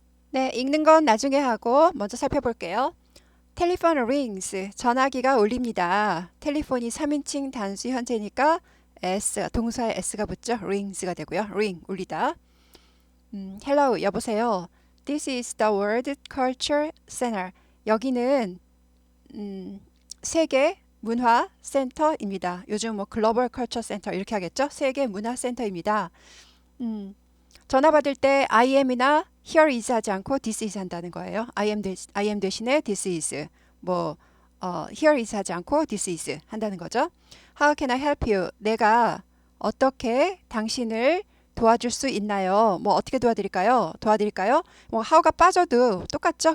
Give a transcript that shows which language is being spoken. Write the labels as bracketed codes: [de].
[ko] 네, 읽는 건 나중에 하고 먼저 살펴볼게요. 텔리폰 rings, 전화기가 울립니다. 텔리폰이 3인칭 단수 현재니까 S, 동사에 S가 붙죠. rings가 되고요. ring, 울리다. Hello, 여보세요. [en] This is the World Culture Center. [ko] 여기는 세계 문화 센터입니다. 요즘 뭐 글로벌 컬처 센터 이렇게 하겠죠? 세계 문화 센터입니다. 전화 받을 때 I am이나 here is 하지 않고 this is 한다는 거예요. I am 대신에 this is. here is 하지 않고 this is 한다는 거죠. [en] How can I help you? [ko] 내가 어떻게 당신을 도와줄 수 있나요? 뭐 어떻게 도와드릴까요? 뭐 how가 빠져도 똑같죠?